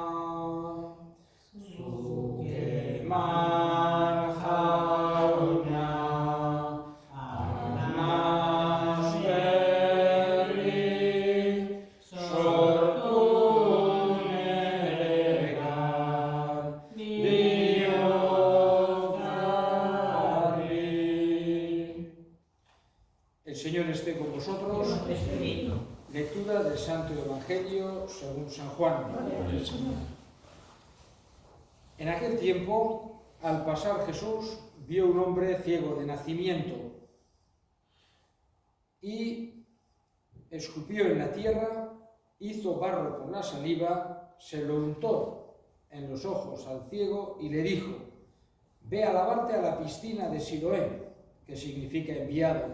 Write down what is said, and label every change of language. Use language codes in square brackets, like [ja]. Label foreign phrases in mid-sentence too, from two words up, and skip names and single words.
[eu] Zuk eman jauna, arnas berri, sortu neregan, bihotz garbi. [es] El Señor esté con vosotros. Lectura del Santo Evangelio según San Juan. En aquel tiempo, al pasar Jesús, vio un hombre ciego de nacimiento y escupió en la tierra, hizo barro con la saliva, se lo untó en los ojos al ciego y le dijo: ve a lavarte a la piscina de Siloé, que significa enviado.